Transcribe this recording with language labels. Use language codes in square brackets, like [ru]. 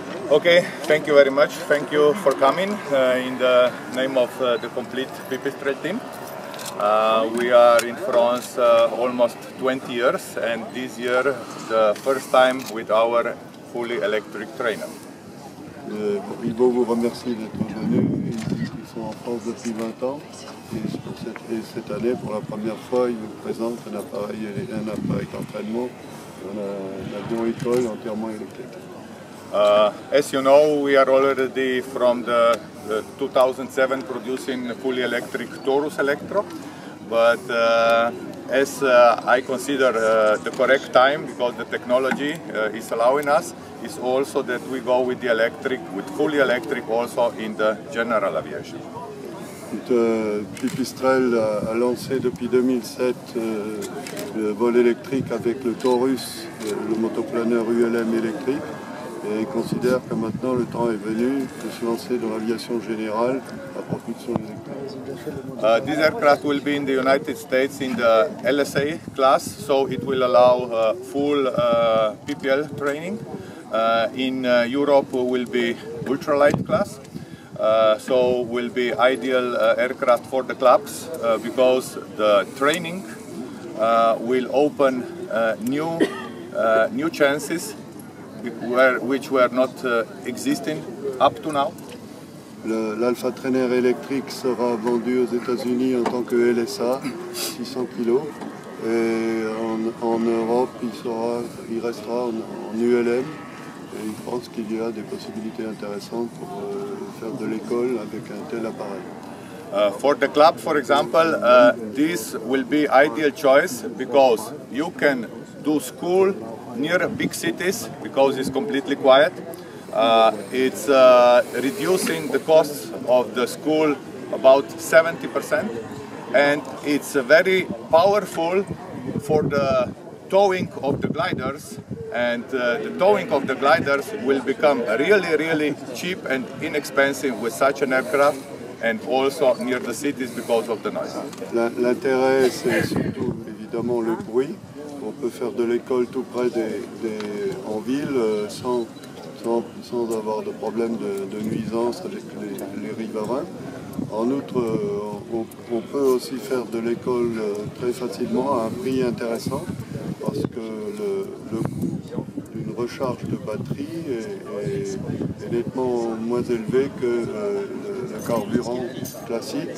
[en] Okay, thank you very much. Thank you for coming in the name of the complete Pipistrel team. We are in France almost 20 years, and this year the first time with our fully electric trainer. [fr] Ivo vous remercie d'être venu. Ils sont en France depuis 20 ans et cette année, pour la première fois, ils nous présentent un appareil d'entraînement, un avion école entièrement électrique. [en] As you know, we are already from the 2007 producing fully electric Taurus Electro, but as I consider the correct time, because the technology is allowing us, is also that we go with the electric, with fully electric also in the general aviation. [fr] Pipistrel a lancé depuis 2007 le vol électrique avec le Taurus, le motoplaneur ULM électrique. Et considère que maintenant le temps est venu de se lancer dans l'aviation générale à propulsion électrique. [en] This aircraft will be in the United States in the LSA class, so it will allow full PPL training. In Europe will be ultralight class, so will be ideal aircraft for the clubs because the training will open new chances which were not existing up to now. [fr] L'Alpha Trainer Electric sera vendu aux États-Unis en tant que LSA, 600 kg. Et en Europe, il restera en ULM. Et il pense qu'il y a des possibilités intéressantes pour faire de l'école avec un tel appareil. [en] For the club, for example, this will be ideal choice because you can do school near big cities because it's completely quiet. It's reducing the costs of the school about 70%, and it's very powerful for the towing of the gliders, and the towing of the gliders will become really cheap and inexpensive with such an aircraft, and also near the cities because of the noise. [fr] L'intérêt, c'est surtout évidemment le bruit. On peut faire de l'école tout près en ville sans avoir de problème de nuisance avec les riverains. En outre, on peut aussi faire de l'école très facilement à un prix intéressant parce que le coût d'une recharge de batterie est nettement moins élevé que le carburant classique.